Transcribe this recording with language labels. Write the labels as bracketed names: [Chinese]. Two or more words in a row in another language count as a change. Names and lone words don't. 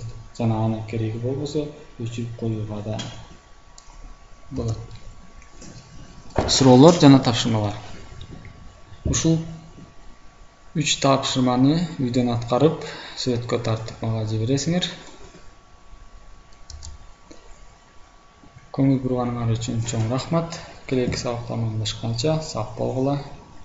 [Kyrgyz] Жана аны кереги болбосо өчүрүп коюуга да болот. Суроолор жана тапшырмалар. Ушул 3 тапшырманы үйдөн аткарып, сүрөткө тартып мага жибересиңер. [Kazakh] Көңіл бұрғаныңар үшін чоң рахмат. Келесі сабақта амандашқанша сақ болғыла.